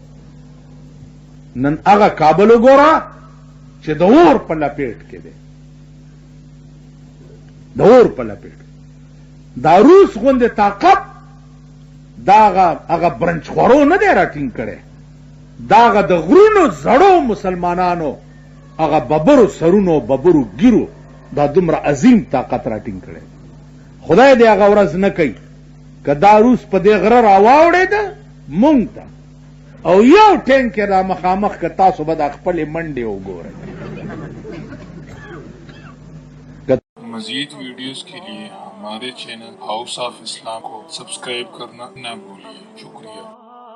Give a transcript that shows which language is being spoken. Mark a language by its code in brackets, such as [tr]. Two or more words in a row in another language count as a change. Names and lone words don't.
[ps] نن هغه کابل وګوره چې د اور په لپیټ کې دی د اور په لپیټ دا روس غوندې طاقت دا هغه برنچ خورو نه دی راټینګ کړی دا هغه د غرونو زړو مسلمانانو هغه ببرو سرونو ببرو ګیرو دا دومره عظیم طاقت راټینګ کړی. خدای دې هغه ورځ نه کوي که دا روس په دې غره راواوړېده مونږ ته او یو ټینک یې را مخامخ که تاسو به دا خپلې منډې وګورئ. [ur] مزید ویڈیوز کے لیے ہمارے چینل ہاؤس آف اسلام کو سبسکرائب کرنا نہ بھولیے. شکریہ.